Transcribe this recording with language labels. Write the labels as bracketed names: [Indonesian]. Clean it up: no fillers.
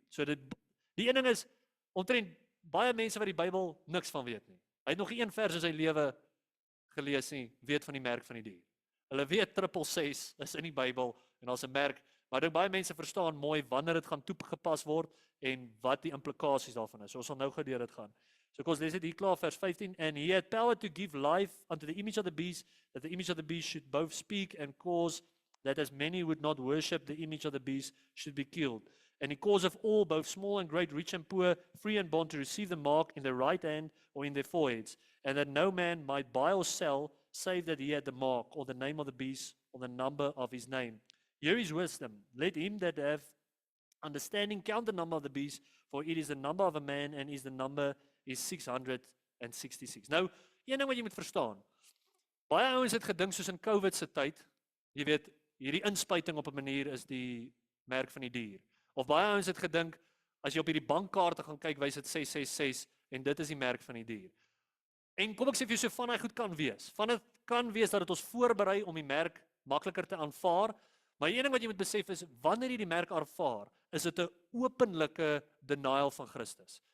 [Afrikaans] So die een ding is omtrent baie mense wat die Bybel niks van weet nie. Hy het nog nie een vers in sy lewe gelees nie, weet van die merk van die dier. Hulle weet 666 is in die Bybel en daar's 'n merk, maar baie mense verstaan mooi wanneer dit gaan toegepas word en wat die implikasies daarvan is. So ons sal nou gou deur dit gaan. So kom ons lees dit hier klaar vers 15 [English] and he had power to give life unto the image of the beast that the image of the beast should both speak and cause that as many would not worship the image of the beast should be killed. and he causeth all, both small and great, rich and poor, free and bond, to receive the mark in their right hand or in their foreheads, and that no man might buy or sell, save that he had the mark, or the name of the beast, or the number of his name. Here is wisdom. Let him that have understanding count the number of the beast, for it is the number of a man, and the number is 666. [Afrikaans] Nou, een ding wat jy moet verstaan. Baie ouens het gedink soos in COVID se tyd, jy weet, hierdie inspuiting op 'n manier is die merk van die dier. Of baie ouens het gedink, as jy op hierdie bankkaarte gaan kyk, wys dit 666 en dit is die merk van die dier. En kom ek sê vir jou, so van hy goed kan wees. Van dit kan wees dat dit ons voorberei om die merk makliker te aanvaar, maar een ding wat jy moet besef is, wanneer jy die merk aanvaar, is dit 'n openlike denial van Christus.